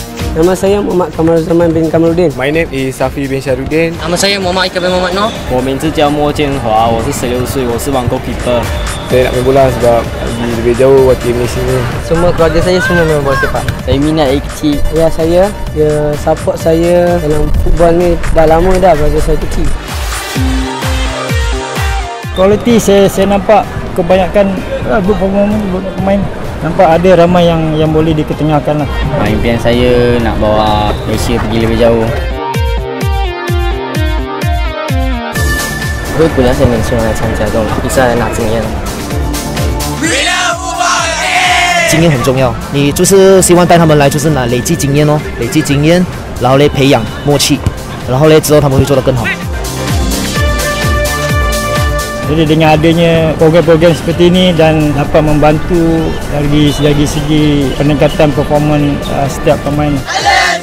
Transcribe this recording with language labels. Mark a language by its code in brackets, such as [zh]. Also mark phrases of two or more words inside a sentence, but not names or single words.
[ms] Nama saya Muhammad Kamaruzzaman bin Kamaluddin. [en] My name is Safi bin Syarudin. [ms] Nama saya Muhammad Ika bin Muhammad Noh. [zh] 我名字叫莫建华，我是16岁，我是网 goalkeeper。 [ms] Saya nak main bola sebab pergi lebih jauh wakil Malaysia ni. Semua keluarga saya semua main bola sepak. Saya minat dari kecil. Ayah saya, dia support saya dalam football ni dah lama dah pada saya kecil. Kualiti saya nampak kebanyakan [en] good performance, [ms] good pemain. Nampak ada ramai yang boleh diketengahkan lah. Impian saya nak bawa Malaysia pergi lebih jauh. [zh] 为国家队年轻人来参加这种比赛来拿经验。经验很重要，你就是希望带他们来，就是拿累积经验哦，累积经验，然后嘞培养默契，然后嘞之后他们会做得更好。 [ms] Jadi dengan adanya program-program seperti ini dan dapat membantu dari segi peningkatan performance setiap pemain.